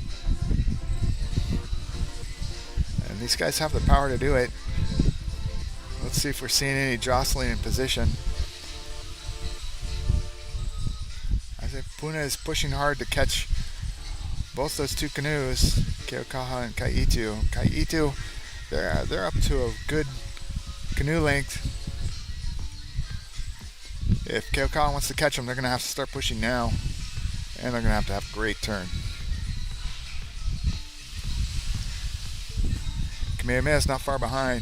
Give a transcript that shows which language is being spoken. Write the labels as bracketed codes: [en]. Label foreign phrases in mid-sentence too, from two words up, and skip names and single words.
[en] And these guys have the power to do it. Let's see if we're seeing any jostling in position. I think Puna is pushing hard to catch both those 2 canoes, Keaukaha and ʻEhitu. ʻEhitu, they're up to a good canoe length. If Keaukaha wants to catch them, they're going to have to start pushing now. And they're going to have a great turn. Kamehameha is not far behind.